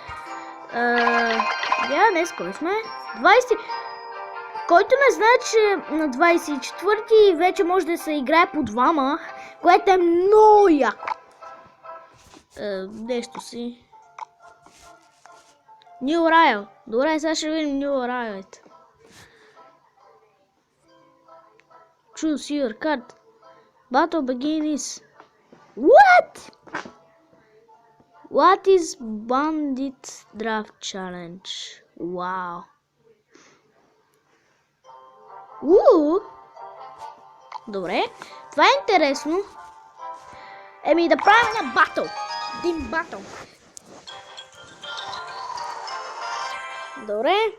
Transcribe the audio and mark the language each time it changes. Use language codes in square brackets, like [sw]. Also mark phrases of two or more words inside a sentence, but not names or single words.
[bg] Днес кой сме? 20. Който не знае, че на 24 вече може да се играе по двама, което е много яко. Нещо си. New Riot. Добре, сега ще видим New Riot. [en] Choose your card. Battle begins. What? What is Bandit Draft Challenge? [bg] Wow. Добре. Това е интересно. Да правим на батъл. Един батъл. Добре.